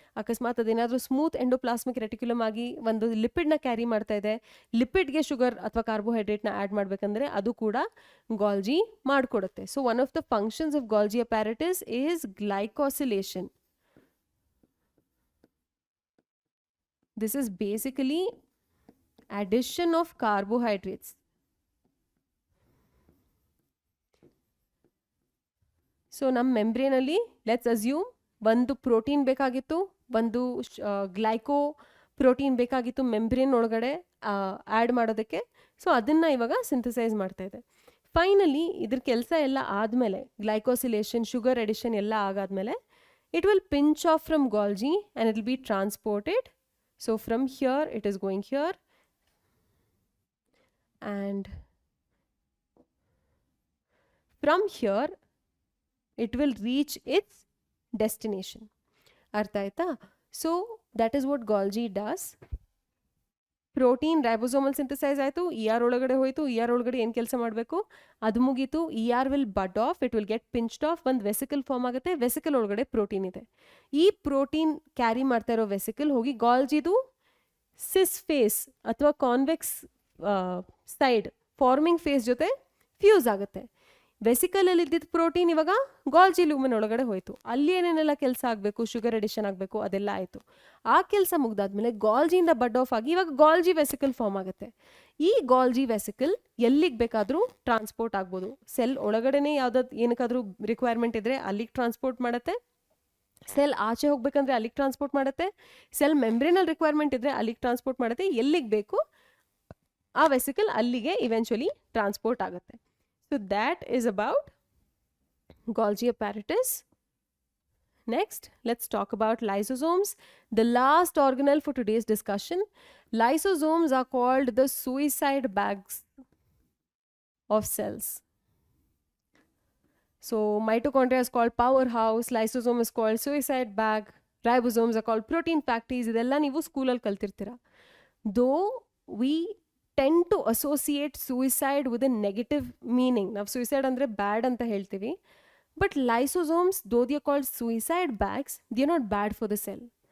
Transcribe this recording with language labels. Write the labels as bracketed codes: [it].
[kn] ಅಕಸ್ಮಾತ್ ಅದೇನಾದರೂ smooth endoplasmic reticulum ಆಗಿ ಒಂದು ಲಿಪಿಡ್ನ ಕ್ಯಾರಿ ಮಾಡ್ತಾ ಇದೆ, ಲಿಪಿಡ್ಗೆ ಶುಗರ್ ಅಥವಾ ಕಾರ್ಬೋಹೈಡ್ರೇಟ್ನ ಆ್ಯಡ್ ಮಾಡಬೇಕಂದ್ರೆ ಅದು ಕೂಡ ಗಾಲ್ಜಿ ಮಾಡಿಕೊಡುತ್ತೆ. [en] So one of the functions of Golgi apparatus is glycosylation. This is basically addition of carbohydrates. [kn] So ನಮ್ಮ ಮೆಂಬ್ರೇನಲ್ಲಿ [en] let's assume [kn] ಒಂದು ಪ್ರೋಟೀನ್ ಬೇಕಾಗಿತ್ತು, ಒಂದು ಗ್ಲೈಕೋ ಪ್ರೋಟೀನ್ ಬೇಕಾಗಿತ್ತು ಮೆಂಬ್ರೇನ್ ಒಳಗಡೆ ಆ್ಯಡ್ ಮಾಡೋದಕ್ಕೆ. ಸೊ ಅದನ್ನು ಇವಾಗ ಸಿಂಥಸೈಸ್ ಮಾಡ್ತಾ ಇದೆ. ಫೈನಲಿ ಇದ್ರ ಕೆಲಸ ಎಲ್ಲ ಆದಮೇಲೆ, ಗ್ಲೈಕೋಸಿಲೇಷನ್, ಶುಗರ್ ಎಡಿಷನ್ ಎಲ್ಲ ಆಗಾದ್ಮೇಲೆ, [en] It will pinch off from Golgi and it will be transported. So from here it is going here and from here it will reach its destination. [kn] Artha aita? [en] So that is what Golgi does. [kn] Protein ribosomal synthesise ಆಯಿತು, ER ಒಳಗಡೆ ಹೋಯಿತು. ER ಒಳಗಡೆ ಏನು ಕೆಲಸ ಮಾಡಬೇಕು ಅದು ಮುಗೀತು. [en] ER will bud off, it will get pinched off, [kn] ಒಂದು ವೆಸಿಕಲ್ ಫಾರ್ಮ್ ಆಗುತ್ತೆ. ವೆಸಿಕಲ್ ಒಳಗಡೆ ಪ್ರೋಟೀನ್ ಇದೆ. ಈ ಪ್ರೋಟೀನ್ ಕ್ಯಾರಿ ಮಾಡ್ತಾ ಇರೋ ವೆಸಿಕಲ್ ಹೋಗಿ ಗಾಲ್ಜಿದು ಸಿಸ್ ಫೇಸ್ ಅಥವಾ ಕಾನ್ವೆಕ್ಸ್ ಸೈಡ್ ಫಾರ್ಮಿಂಗ್ ಫೇಸ್ ಜೊತೆ ಫ್ಯೂಸ್ ಆಗುತ್ತೆ. ವೆಸಿಕಲಲ್ಲಿ ಇದ್ದಿದ್ದು ಪ್ರೋಟೀನ್ ಇವಾಗ ಗಾಲ್ಜಿ ಲೂಮೆನ್ ಒಳಗಡೆ ಹೋಯಿತು. ಅಲ್ಲಿ ಏನೇನೆಲ್ಲ ಕೆಲಸ ಆಗಬೇಕು, ಶುಗರ್ ಎಡಿಷನ್ ಆಗಬೇಕು, ಅದೆಲ್ಲ ಆಯಿತು. ಆ ಕೆಲಸ ಮುಗ್ದಾದ್ಮೇಲೆ ಗಾಲ್ಜಿಯಿಂದ ಬಡ್ ಆಫ್ ಆಗಿ ಇವಾಗ ಗಾಲ್ಜಿ ವೆಸಿಕಲ್ ಫಾರ್ಮ್ ಆಗುತ್ತೆ. ಈ ಗಾಲ್ಜಿ ವೆಸಿಕಲ್ ಎಲ್ಲಿಗೆ ಬೇಕಾದರೂ ಟ್ರಾನ್ಸ್ಪೋರ್ಟ್ ಆಗ್ಬೋದು. ಸೆಲ್ ಒಳಗಡೆನೇ ಯಾವುದಾದ್ರು ಏನಕ್ಕಾದರೂ ರಿಕ್ವೈರ್ಮೆಂಟ್ ಇದ್ದರೆ ಅಲ್ಲಿಗೆ ಟ್ರಾನ್ಸ್ಪೋರ್ಟ್ ಮಾಡುತ್ತೆ. ಸೆಲ್ ಆಚೆ ಹೋಗ್ಬೇಕಂದ್ರೆ ಅಲ್ಲಿಗೆ ಟ್ರಾನ್ಸ್ಪೋರ್ಟ್ ಮಾಡುತ್ತೆ. ಸೆಲ್ ಮೆಂಬ್ರೇನಲ್ಲಿ ರಿಕ್ವೈರ್ಮೆಂಟ್ ಇದ್ದರೆ ಅಲ್ಲಿಗೆ ಟ್ರಾನ್ಸ್ಪೋರ್ಟ್ ಮಾಡುತ್ತೆ. ಎಲ್ಲಿಗೆ ಬೇಕು ಆ ವೆಸಿಕಲ್ ಅಲ್ಲಿಗೆ ಇವೆಂಚುಲಿ ಟ್ರಾನ್ಸ್ಪೋರ್ಟ್ ಆಗುತ್ತೆ. [en] So that is about Golgi apparatus. Next, let's talk about lysosomes, the last organelle for today's discussion. Lysosomes are called the suicide bags of cells. So mitochondria is called powerhouse, lysosome is called suicide bag, ribosomes are called protein factories. [kn] ಇದೆಲ್ಲ ನೀವು ಸ್ಕೂಲಲ್ಲಿ ಕಲ್ತಿರ್ತೀರ. [en] Though we tend to associate suicide with a negative meaning. [kn] ನಾವು suicide ಅಂದರೆ ಬ್ಯಾಡ್ ಅಂತ ಹೇಳ್ತೀವಿ. [en] But lysosomes, though they are called suicide bags, they are not bad for the cell.